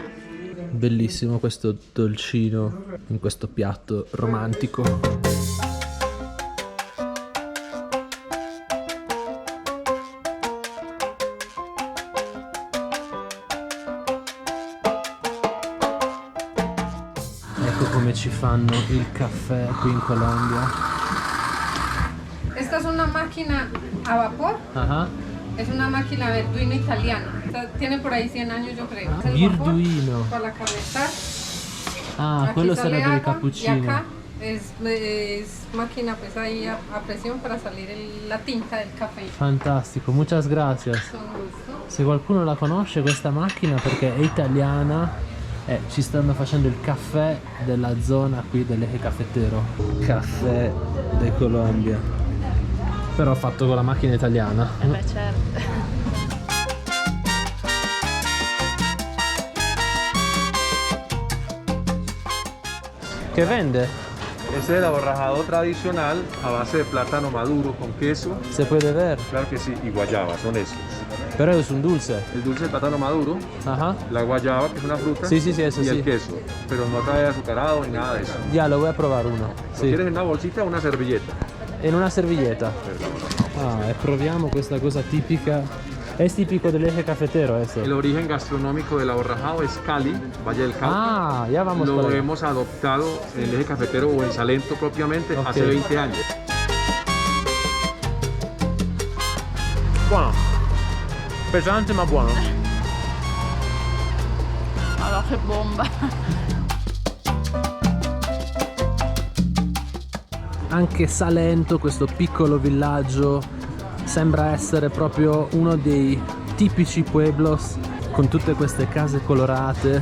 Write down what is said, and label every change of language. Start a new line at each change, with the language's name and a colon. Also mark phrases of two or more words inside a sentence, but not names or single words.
Italian: bellissimo questo dolcino in questo piatto romantico. Ecco come ci fanno il caffè qui in Colombia.
Spanish: Esta es una máquina a vapor, Ah, es una máquina Verduino italiana. Tiene por ahí 100 años yo creo. Es el vapor Virduino. para calentar. Ah, Aquí
Italian: quello
Spanish: sale
Italian: sarebbe il
Spanish: agua, y
Italian: cappuccino.
Spanish: acá es máquina pues ahí a presión para salir la tinta del café. Fantastico, muchas gracias. Con gusto.
Italian: Se qualcuno la conosce questa macchina perché è italiana, ci stanno facendo il caffè della zona qui dell'Eje Cafetero. Caffè de Colombia. Però fatto con la macchina italiana. Beh, certo. Che vende?
Spanish: Este es el aborrajado tradicional a base de plátano maduro con queso. Se puede ver. Claro que sí, y guayaba, son esos.
Italian: Però è un dulce.
Spanish: El dulce de plátano maduro, Ajá. la guayaba, que es una fruta, Sí, sí, sí, eso y sí. el queso. Pero no trae azucarado ni nada de eso. Ya, lo voy a probar uno. ¿Lo
Italian: Sì.
Spanish: quieres en una bolsita o una servilleta?
Italian: In una servilleta. Ah, e proviamo questa cosa tipica. È tipico dell'Eje Cafetero
Spanish: El ese. origen gastronómico del aborrajado es Cali, Valle del Cauca. Ah, ya vamos Lo por ahí. hemos adoptado en el eje cafetero o en Salento propiamente Ok. hace 20 años.
Italian: Buono. Pesante ma buono. Allora, che bomba. Anche Salento, questo piccolo villaggio, sembra essere proprio uno dei tipici pueblos con tutte queste case colorate.